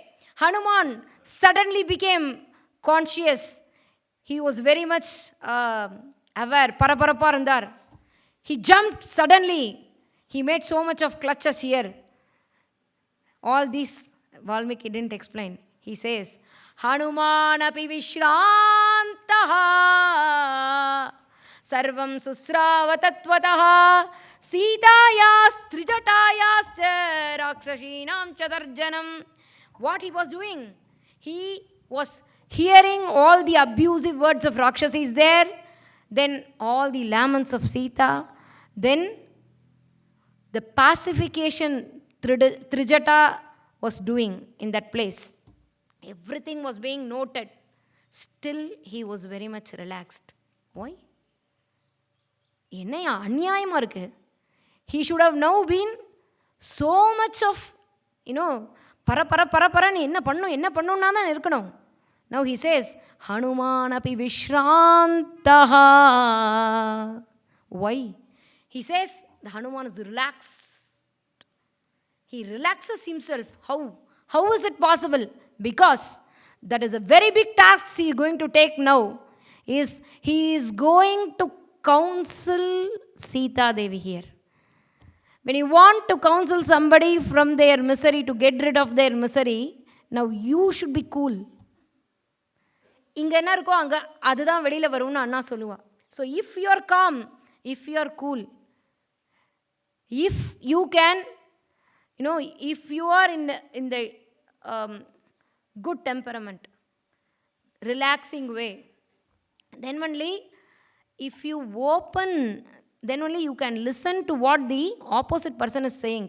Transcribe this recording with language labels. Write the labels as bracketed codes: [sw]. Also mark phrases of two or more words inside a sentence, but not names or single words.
[en] Hanuman suddenly became conscious. He was very much aware. Paraparapar. He jumped suddenly. He made so much of clutches here. All these Valmiki didn't explain. He says, [sa] हनुमान् अपि विश्रान्तः सर्वं शुश्रावतत्त्वतः सीतायाः त्रिजटायाश्च राक्षसीनां चतर्जनम्. [en] What he was doing? He was hearing all the abusive words of Rakshasis there, then all the laments of Sita, then the pacification Trijata was doing in that place. Everything was being noted. Still, he was very much relaxed. Why? [ta] என்னய்யா அநியாயமா இருக்கு. [en] He should have now been so much of, [ta] பர நீ என்ன பண்ணும் நா தான் இருக்கணும். [en] Now he says, [sa] हनुमान् अपि विश्रान्तः. [en] Why? He says, the Hanuman is relaxed. He relaxes himself. How? How is it possible? Because that is a very big task he is going to take now. He is going to counsel Sita Devi here. When you want to counsel somebody from their misery, to get rid of their misery, now you should be cool. [ta] இங்க என்ன இருக்கோ அங்க அதான் வெளில வரும்னு அண்ணா சொல்லுவ. [en] So if you are calm, if you are cool, if you can, if you are in the good temperament, relaxing way, then only if you open, then only you can listen to what the opposite person is saying.